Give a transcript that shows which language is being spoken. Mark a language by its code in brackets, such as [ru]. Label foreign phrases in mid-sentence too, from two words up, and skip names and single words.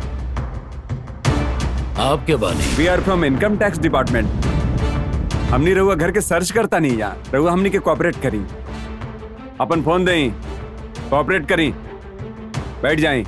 [bho] आपके बानी। [en] We are from income tax department. [bho] हमनी रहुआ घर के सर्च करता नहीं यार। रहुआ हमनी के कोऑपरेट करी। अपन फोन दें, कोऑपरेट करी। बैठ जाएं।